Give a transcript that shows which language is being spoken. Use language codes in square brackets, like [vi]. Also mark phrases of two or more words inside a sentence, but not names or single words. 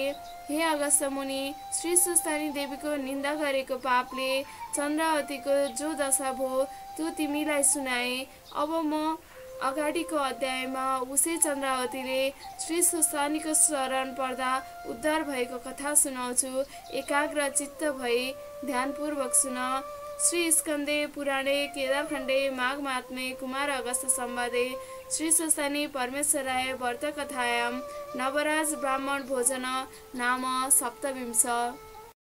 [ne] हे अगस्त्य मुनि, श्री सुस्तानी देवीको निन्दा गरेको पापले चन्द्रावतीको जो दशा भयो त्यो तिमीलाई सुनाए। अब म अगाडिको अध्यायमा उसै चन्द्रावतीले श्री सुस्तानीको शरण पर्दा उद्धार भएको कथा सुनाउँछु। एकाग्र चित्त भई ध्यानपूर्वक सुन। [sa] श्री स्कन्दे पुराणे केदारखण्डे माघ महात्म्ये कुमार अगस्त्य संवादे श्री सुस्तानी परमेश्वराय व्रतकथायां नवराज ब्राह्मण भोजन नाम सप्तविंश।